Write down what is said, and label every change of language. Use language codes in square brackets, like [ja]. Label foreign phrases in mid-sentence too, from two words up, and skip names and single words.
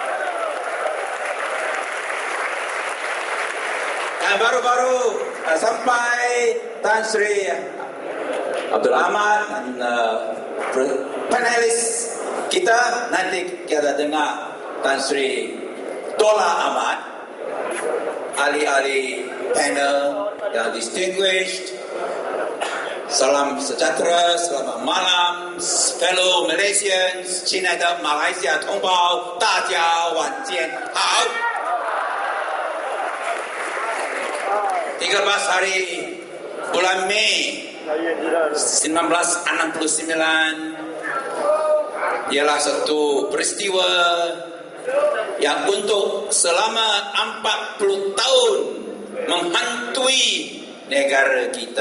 [ms] Dan baru-baru sampai Tan Sri Abdul Ahmad dan panelis kita, nanti kita dengar Tan Sri Dola Ahmad, ahli-ahli panel yang distinguished. Salam sejahtera, selamat malam [en] fellow Malaysians, [zh] 亲爱的马来西亚同胞，大家晚间好。 [ms] 13 hari bulan Mei 1969 ialah satu peristiwa yang untuk selama 40 tahun menghantui negara kita.